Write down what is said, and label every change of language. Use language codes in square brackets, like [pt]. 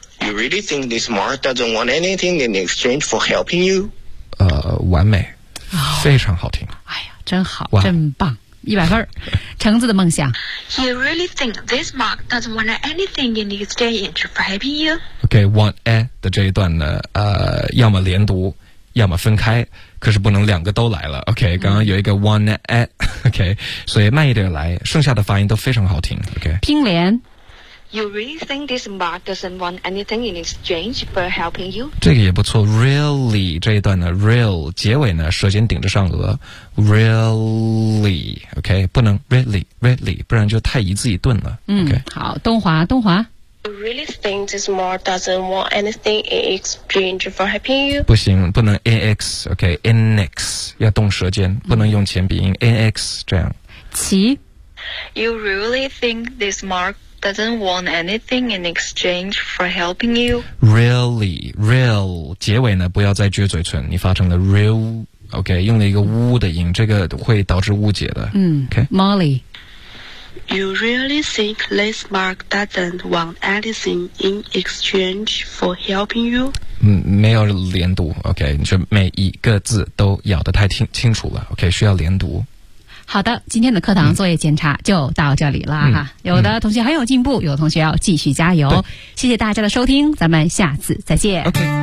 [en] You really think this Mark doesn't want anything in exchange for helping you? [zh] 完美，非常好听。哎呀，真好， wow. 真棒。100分橙子的梦想 [en] You really think this Mark doesn't want anything in exchange for helping you? [zh] OK, want 的这一段呢要么连读要么分开，可是不能两个都来了。 OK， 刚刚有一个 one at OK， 所以慢一点来，剩下的发音都非常好听。OK，拼连。 [en] You really think this Mark doesn't want anything in exchange for helping you？ [zh] 这个也不错。Really 这一段呢 ，real 结尾呢，舌尖顶着上颚。 Really OK， 不能 really really， 不然就太一字一顿了。OK，好，东华，东华。 [en] You really think this Mark doesn't want anything in exchange for helping you？ [zh] 不行，不能 ax OK， in x 要动舌尖，不能用前鼻音 ax 这样。齐。 [en] You really think this Mark doesn't want anything in exchange for helping you？ [zh] Really， real 结尾呢不要再撅嘴唇，你发成了 real OK， 用了一个呜的音，这个会导致误解的。OK， Molly。 [en] You really think this Mark doesn't want anything in exchange for helping you？ [zh] 没有连读 ，OK， 你就每一个字都咬得太清楚了 ，OK， 需要连读。好的，今天的课堂作业检查就到这里了哈。有的同学很有进步，有的同学要继续加油。谢谢大家的收听，咱们下次再见。 OK，